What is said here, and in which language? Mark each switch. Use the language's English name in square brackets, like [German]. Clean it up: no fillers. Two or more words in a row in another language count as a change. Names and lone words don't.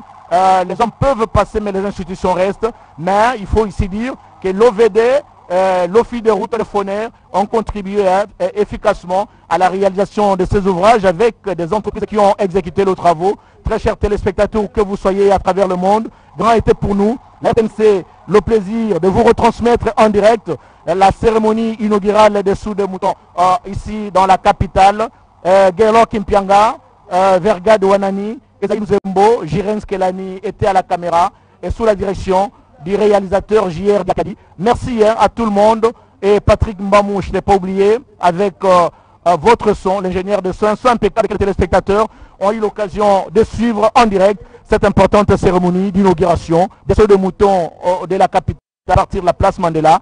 [French] Les hommes peuvent passer, mais les institutions restent. Mais il faut ici dire que l'OVD, l'Office de route et le Faunaire ont contribué efficacement à la réalisation de ces ouvrages avec des entreprises qui ont exécuté les travaux. Très chers téléspectateurs, que vous soyez à travers le monde, grand était pour nous, la RTNC, le plaisir de vous retransmettre en direct la cérémonie inaugurale des Sous de Mouton ici dans la capitale. Guerlo Kimpianga, Verga de Wanani, Ezaïm Zembo, Jirens Kelani étaient à la caméra et sous la direction du réalisateur J.R. Dakadi. Merci à tout le monde. Et Patrick Mbamou, je ne l'ai pas oublié, avec votre son, l'ingénieur de son impeccable, avec les téléspectateurs ont eu l'occasion de suivre en direct cette importante cérémonie d'inauguration des Sceaux de Mouton de la capitale à partir de la place Mandela.